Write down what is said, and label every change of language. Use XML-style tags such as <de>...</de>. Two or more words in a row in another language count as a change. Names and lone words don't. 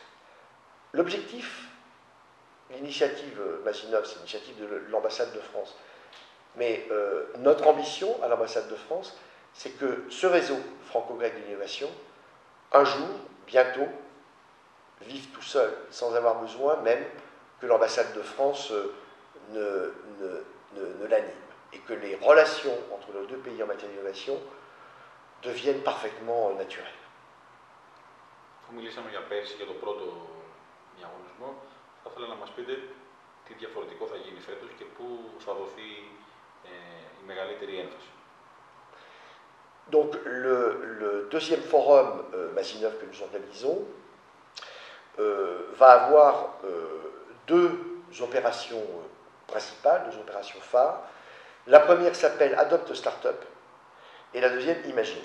<fr>L'objectif, l'initiative Masinov, c'est l'initiative de l'ambassade de France, mais notre ambition à l'ambassade de France, c'est que ce réseau franco-grec de l'innovation, un jour, bientôt, vive tout seul, sans avoir besoin même que l'ambassade de France ne l'anime, et que les relations entre nos deux pays en matière d'innovation deviennent parfaitement naturelles.</fr> <el>Αφού μιλήσαμε για πέρσι, για τον πρώτο διαγωνισμό, θα ήθελα να μας πείτε τι διαφορετικό θα γίνει φέτος και πού θα δοθεί η μεγαλύτερη έμφαση.</el> <fr>Donc le deuxième forum Masinov que nous organisons va avoir deux opérations principales, deux opérations phares. La première s'appelle Adopt Startup et la deuxième Imagine.</fr>